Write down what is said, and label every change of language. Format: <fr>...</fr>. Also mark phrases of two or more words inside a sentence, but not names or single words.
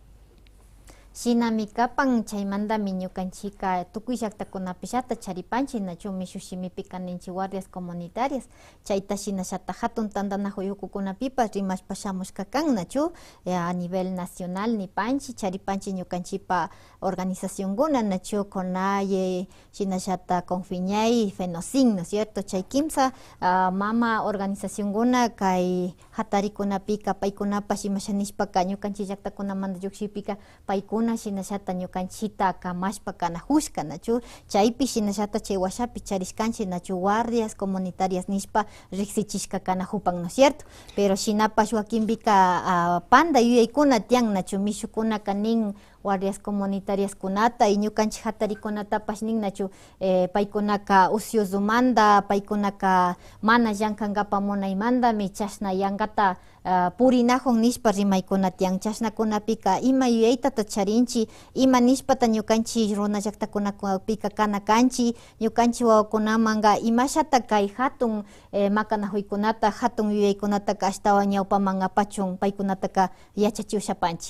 <qu>Shinami kapan chaymantami ñukanchika tukuy llaktakunapishata charipanchik nachu mishushimipika ninchik</qu> <es>guardias comunitarias</es> <qu>chayta shinashata hatun tantanajuy ukukunapipas rimashpa shamushka kan nachu</qu> <es>a nivel nacional</es> <qu>nipanchik charipanchik ñukanchipa organizacionkuna nachu CONAIE, shinashata Confiñay, FENOCIN,</qu> <es>¿no es cierto?</es> <qu>Chay kimsa mama organizacionkuna kay hatarikunapika paykunapash imashanishpaka ñukanchik llaktakunamanta llukshipika paykuna shinashata ñukanchita kamashpa kanajushka nachu chaypi shinashata chay washapi charishkanchik nachu</qu> <es>guardias comunitarias</es> <qu>nishpa riksichishka kanajupan,</qu> <es>¿no es cierto?</es> <qu>Pero shinapash wakinpika panda yuyaykuna tiyan nachu mishukuna kanin</qu> <es>guardias comunitarias</es> <qu>kunata y ñukanchik hatarikunatapash nin nachu paykunaka usyuzumanta paykunaka mana llankankapa munaymantami chashna yankata purinajun nishpa rimaykuna tiyan chashnakunapika ima yuyaitata charinchik ima nishpata ñukanchik runa llaktakunapika kana kanchik ñukanchik wawakunamanga imashata kay hatun makanajuykunata hatun yuyaykunataka ashtawan ñawpaman apachun paykunataka yachachiushapanchik.</qu>